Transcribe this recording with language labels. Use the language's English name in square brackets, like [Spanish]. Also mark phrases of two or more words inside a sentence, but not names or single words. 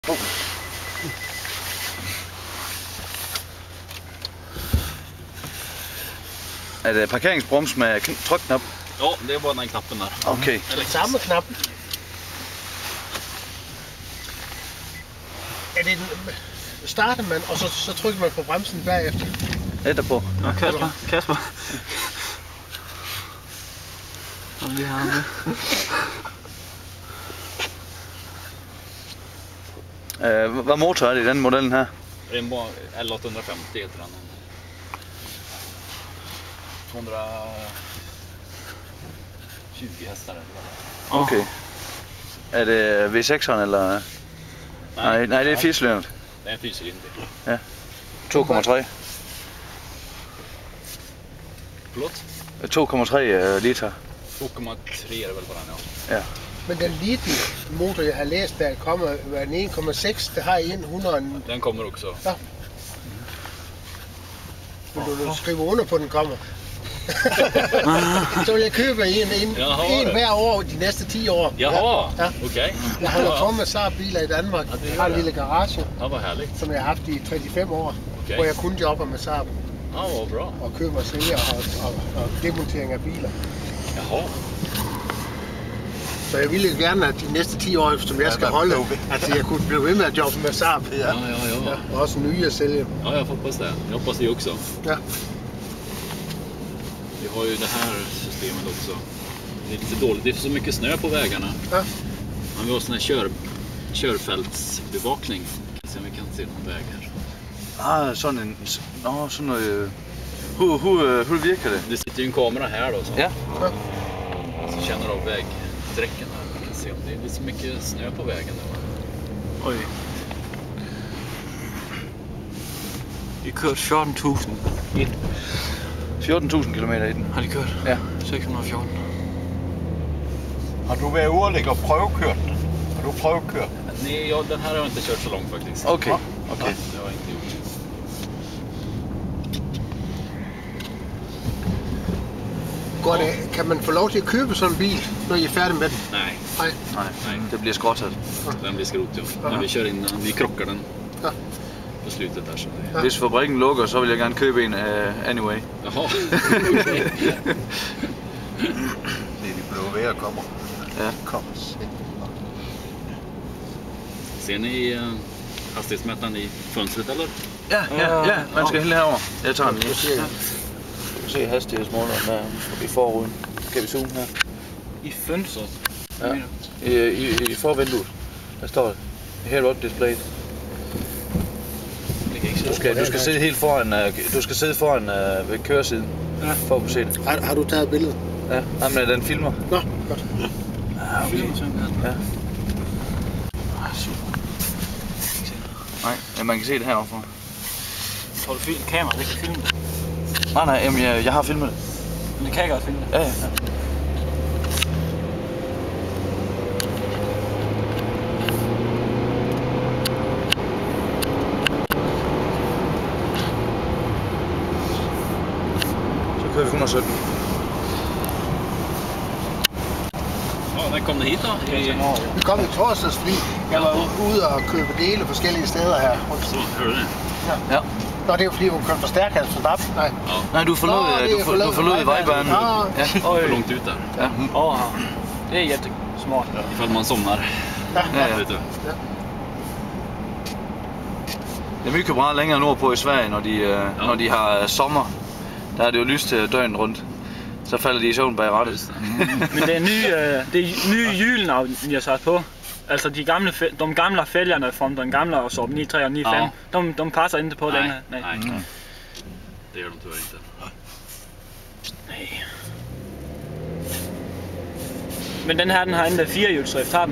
[Danish] Er det parkeringsbroms med trykknap? [Swedish] Ja, det är bara den här knappen där. Okej. [Danish] Samme knap. Er det starter man, og så trykker man på bremsen bagefter? [Norwegian] Etterpå. [Swedish] Ja, Kasper. Om vi har med. [Danish] Hvad motor er det i den modellen her? [Swedish] Det är en L850 heter den. 220 hästar eller vad. [Danish] Okay. Er det V6'eren eller? Nej, det er 4-cylindret. [Swedish] Det är en 4-cylinder. [Danish] Ja. 2,3. [Swedish] Förlåt? 2,3 liter. 2,3 är det väl på den, ja. Ja. [Danish] Men den lille motor, jeg har læst, der kommer en 1,6, der har en 100. [Swedish] Den kommer också. Ja. [Danish] Men du skriver under på, den kommer. Så vil jeg købe en hver år de næste 10 år. [Swedish] Jaha, ja. Okej. [Danish] Jeg holder på med Saab-biler i Danmark. Jeg har en lille garage, [Swedish] Ja, vad härligt. [Danish] som jeg har haft i 35 år, hvor jeg kun jobber med Saab. [Swedish] Ja, vad bra. [Danish] Og køber og sælger og demontering af biler. [Swedish] Jaha. [Danish] Så jeg ville gerne, at de næste 10 år, som jeg skal holde, at jeg kunne blive ved med at jobbe med Saab. [Swedish] Ja. [Danish] Og også nye at sælge. [Swedish] Ja, jag hoppas det. Jag hoppas det också. Ja. Vi har ju det här systemet också. Det är lite dåligt, det är så mycket snö på vägarna. Ja. Men vi har sån här körfältsbevakning. Så vi kan se någon väg här. [Danish] Sådan en... Nå, sådan noget... [Swedish] Hur virker det? Det sitter ju en kamera här då. Så. Ja. Så känner av vägsträcken här. Man kan se om det är lite så mycket snö på vägen där. [Danish] Oj. Vi kørte 14.000 i den. 14.000 kilometer i den. Har de kørt? Ja. 614. Har du været ude og ligge og prøvekørt den? Har du prøvekørt? [Swedish] Nej, den här har jag inte kört så långt faktiskt. Okay. Ja, det har jag inte gjort. [Danish] Kan man få lov til at købe sådan en bil, når I er færdige med den? Nej. Nej, det bliver skrottet. [Swedish] Den blir skrot, ja. När vi kör in den, vi krockar den på slutet där. Så det... [Danish] Hvis fabrikken lukker, så vil jeg gerne købe en anyway. [Swedish] Jaha, okej. [Danish] Det er de blå vejr kommer. Ja. Kom. [Swedish] Ser ni hastighetsmätaren i fönstret eller? [Danish] Ja, man skal helt herover. Jeg tager den lige. Ja. Se hastighedsmåleren der i forruden. Kan vi zoome her? [Swedish] I fönstret? [Danish] Ja. I forvinduet. Der står det. [English] Head up display. [Danish] Du skal sidde helt foran. Du skal sidde foran ved køresiden. Ja. For at kunne se det. Har du taget billedet? Ja. Jamen, den filmer. Nå, godt. Ja, okay. Ja. Nej, man kan se det heroppe. Har du filmet kamera, det kan filme det? Nej, jamen, jeg har filmet det. Men det kan jeg godt filme det? Ja. Så kører vi 117. [Swedish] Ja, när kom ni hit då? [Danish] Vi kom i torsdags, fordi jeg var ude og købe dele forskellige steder her. [Swedish] Så, hör du det? Ja. [Danish] Nå, det er jo fordi, hun kørte forstærker, så der... Nej. Nej, du forlod vejbanen. Ja. [Swedish] För långt ut där. Ja. Det är jättesmart. Ifall man somnar. Ja. Vet du. [Danish] Det er mycket bra længere nordpå i Sverige, når de har sommer. Der er det jo lyst til døgnet rundt. Så falder de i søvn bag rattet. [Swedish] Men det är nye hjulen ni har satt på. Alltså de gamla fälgarna från den gamla Saab 9-3 och 9-5, de passar inte på längre. Nej. Det gör de tyvärr inte. Nej. Men den har inte 4-hjulsdrift, har den?